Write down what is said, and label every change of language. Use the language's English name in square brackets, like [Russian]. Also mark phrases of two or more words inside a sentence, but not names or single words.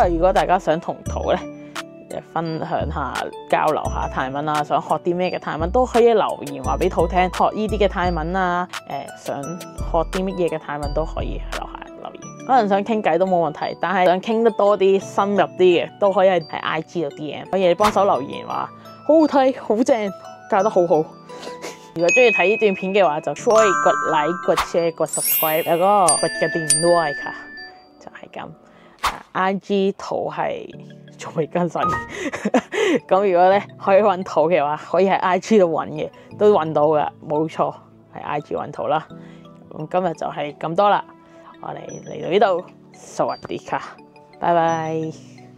[Cantonese] 如果大家想同圖呢，分享下交流下泰文啊，想學啲咩嘅泰文都可以留言話俾圖聽，學呢啲嘅泰文啊，想學啲乜嘢嘅泰文都可以喺樓下留言。可能想傾偈都冇問題，但係想傾得多啲深入啲嘅都可以喺 IG 度 DM， 可以幫手留言話好好睇，好正，教得好好。如果中意睇呢段片嘅話，就可以 [Thai] กด like、กด share、กด subscribe， แล้วก็กดกระดิ่งด้วยค่ะ， [Cantonese] 就係咁。IG 圖係仲未更新，咁如果咧可以揾圖嘅話，可以喺 IG 度揾嘅，都揾到噶，冇錯，喺 IG 揾圖啦。咁今日就係咁多啦，我哋嚟到呢度，สวัสดีค่ะ，拜拜。